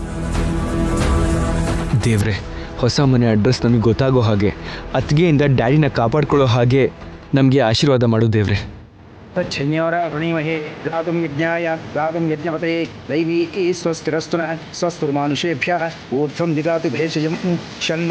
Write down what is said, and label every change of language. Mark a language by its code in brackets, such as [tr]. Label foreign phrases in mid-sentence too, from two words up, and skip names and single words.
[kn] ದೇವ್ರೆ, ಹೊಸ ಮನೆ ಅಡ್ರೆಸ್ ನಮಗೆ ಗೊತ್ತಾಗೋ ಹಾಗೆ, ಅತ್ತಿಗೆಯಿಂದ ಡ್ಯಾಡಿನ ಕಾಪಾಡ್ಕೊಳ್ಳೋ ಹಾಗೆ ನಮಗೆ ಆಶೀರ್ವಾದ ಮಾಡು ದೇವ್ರೆ. [sa] तच्छन्योरावृणीमहे गातुं यज्ञाय गातुं यज्ञपते दैवी स्वस्तिरस्तु नः स्वस्तिर्मानुषेभ्यः ऊर्ध्वं दिगातु भेषजं शन्नो